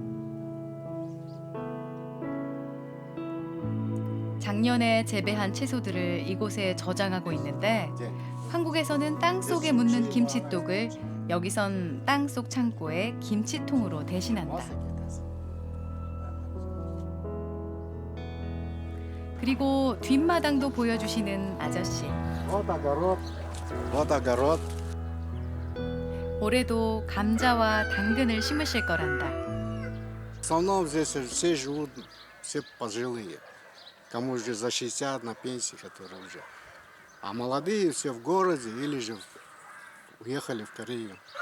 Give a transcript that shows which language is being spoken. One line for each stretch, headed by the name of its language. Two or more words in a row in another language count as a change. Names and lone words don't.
Korean: 작년에 재배한 채소들을 이곳에 저장하고 있는데 한국에서는 땅속에 묻는 김치독을 여기선 땅속 창고에 김치통으로 대신한다. 그리고 뒷마당도 보여주시는 아저씨. 올해도 감자와 당근을 심으실 거란다.
Russian: В основном здесь все живут, все пожилые. Кому уже за 60 на пенсии, которые уже. А молодые все в городе или же уехали в Корею.